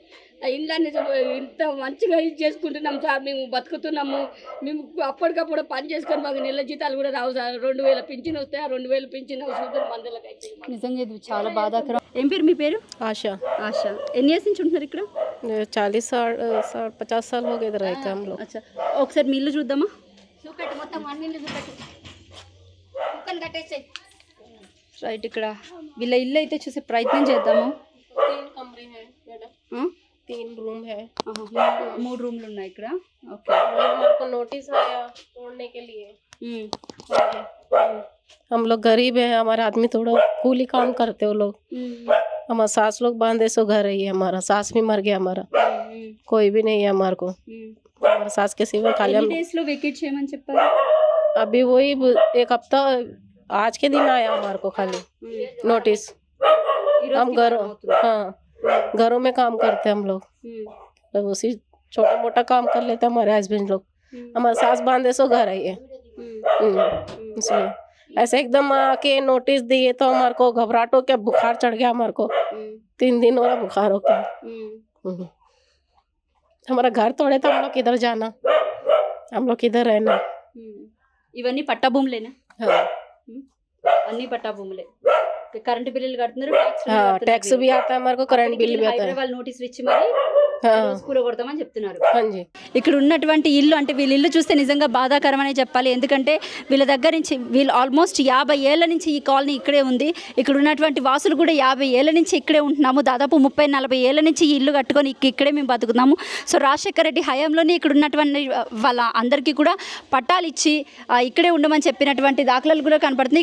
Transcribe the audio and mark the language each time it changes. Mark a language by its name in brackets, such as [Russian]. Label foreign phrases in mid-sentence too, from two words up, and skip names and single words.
[Telugu] ఆ ఇండ్లన్నీ ఇంత మంచిగా ఇది చేసుకుంటున్నాం సార్. మేము బతుకుతున్నాము. మేము అప్పటికప్పుడు పని చేసుకొని మాకు నెల జీతాలు కూడా రావు సార్. 2000 పింఛన్ వస్తాయి. ఆ 2000 పింఛన్ సూదరు మందులకు అయితే. నిజంగా ఇది చాలా బాధాకరం. ఏం పేరు మీ పేరు? [Hindi] आशा। [Telugu] ఆశా. ఎన్ని ఇయర్స్ నుంచి ఉంటున్నారు ఇక్కడ? [Hindi] 40 साल 50 साल हो गए इधर रहते हम लोग। [Telugu] అచ్చా, ఒకసారి మీ ఇల్లు చూద్దామా? చూపెట్టు, మొత్తం అన్ని ఇల్లు చూపెట్టు, కుక్కని కట్టేసాయి. రైట్, ఇక్కడ వీళ్ళ ఇల్లు అయితే చూసే ప్రయత్నం చేద్దాము. [Hindi] 3 कमरे हैं मैडम, 3 रूम है। [Telugu] 3 రూమ్లు ఉన్నాయి ఇక్కడ. ఓకే, [Hindi] हमको नोटिस आया तोड़ने के लिए। हम लोग गरीब है, हमारे आदमी थोड़ा कूली काम करते वो लोग। हमारा सास लोग बांधे सो घर है, हमारा सास भी मर गया, हमारा कोई भी नहीं है हमारे को। हमारे सास के सिवा खाली हम [Telugu] డేస్ లో వెకేట్ చేయమని చెప్పారు. [Hindi] अभी वही 1 हफ्ता आज के दिन आया हमारे को खाली नोटिस। हम घरों में काम करते हम लोग, तो उसी छोटा मोटा काम कर लेते हमारे हस्बैंड लोग। हमारे सास बांधे सो घर है ये, इसलिए ऐसे एकदम आके नोटिस दिए तो हमारे को घबराहट हो, क्या बुखार चढ़ गया हमारे को। 3 दिन हो रहा बुखार हो गया। हमारा घर तोड़े तो हम लोग किधर जाना, हम लोग किधर रहना। [Telugu] ఇవన్నీ పట్టా భూములేనా? [Hindi] हाँ, [Telugu] అన్ని పట్టా భూములే. కరెంటు బిల్లులు కడుతున్నారు, [Hindi] टैक्स भी आता है हमारे को, [English] current bill [Hindi] भी आता है। [Telugu] హైదరాబాద్ నోటీసులు ఇచ్చి మరి కూర కొడతామని చెప్తున్నారు. [Hindi] हाँ जी, [Telugu] ఇక్కడ ఉన్నటువంటి ఇల్లు అంటే వీళ్ళ ఇల్లు చూస్తే నిజంగా బాధాకరమనే చెప్పాలి. ఎందుకంటే వీళ్ళ దగ్గర నుంచి వీళ్ళు ఆల్మోస్ట్ 50 ఏళ్ల నుంచి ఈ కాలనీ ఇక్కడే ఉంది. ఇక్కడ ఉన్నటువంటి వాసులు కూడా 50 ఏళ్ల నుంచి ఇక్కడే ఉంటున్నాము. దాదాపు 30-40 ఏళ్ల నుంచి ఈ ఇల్లు కట్టుకొని ఇక్కడే మేము బతుకుతున్నాము. సో రాజశేఖర రెడ్డి హయాంలోనే ఇక్కడ ఉన్నటువంటి వాళ్ళ అందరికీ కూడా పట్టాలు ఇచ్చి ఇక్కడే ఉండమని చెప్పినటువంటి దాఖలాలు కూడా కనపడుతుంది.